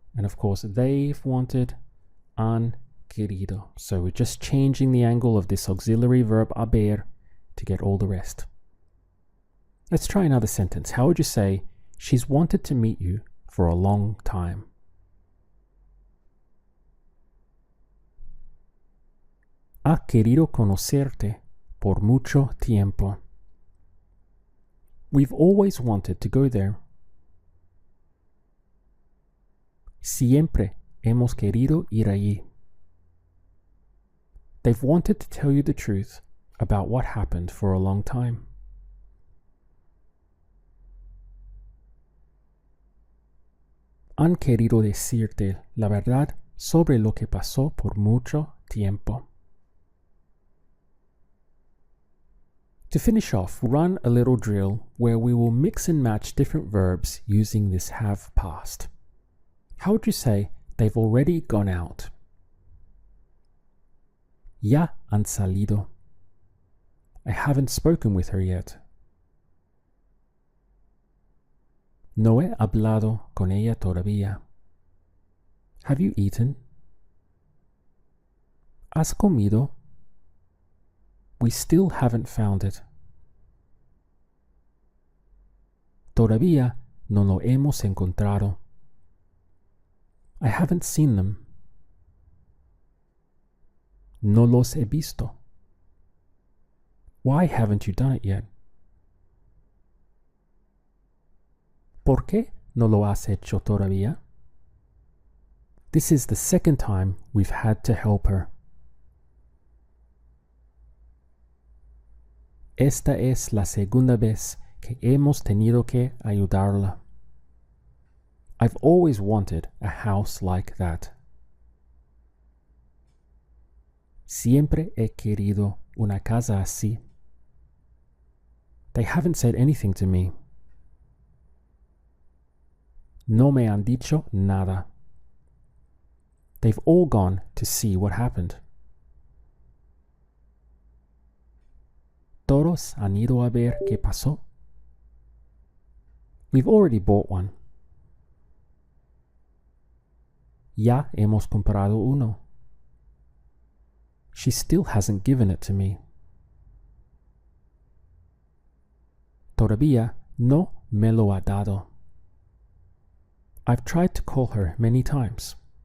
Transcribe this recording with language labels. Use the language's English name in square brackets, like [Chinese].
[English] And of course, they've wanted, han querido. So we're just changing the angle of this auxiliary verb haber to get all the rest. Let's try another sentence. How would you say, she's wanted to meet you for a long time? [Spanish] Ha querido conocerte por mucho tiempo. [English] We've always wanted to go there. [Spanish] Siempre hemos querido ir allí. [English] They've wanted to tell you the truth about what happened for a long time. [Spanish] Han querido decirte la verdad sobre lo que pasó por mucho tiempo. [English] To finish off, run a little drill where we will mix and match different verbs using this have past. How would you say they've already gone out? Ya han salido. I haven't spoken with her yet. [Spanish] No he hablado con ella todavía. [English] Have you eaten? [Spanish] ¿Has comido? [English] We still haven't found it. [Spanish] Todavía no lo hemos encontrado. [English] I haven't seen them. [Spanish] No los he visto. [English] Why haven't you done it yet? [Spanish] ¿Por qué no lo has hecho todavía? [English] This is the second time we've had to help her. [Spanish] Esta es la segunda vez que hemos tenido que ayudarla. [English] I've always wanted a house like that. [Spanish] Siempre he querido una casa así. [English] They haven't said anything to me. No me han dicho nada. They've all gone to see what happened. [Spanish] Todos han ido a ver qué pasó. [English] We've already bought one. Ya hemos comprado uno. She still hasn't given it to me. Todavía no me lo ha dado. I've tried to call her many times.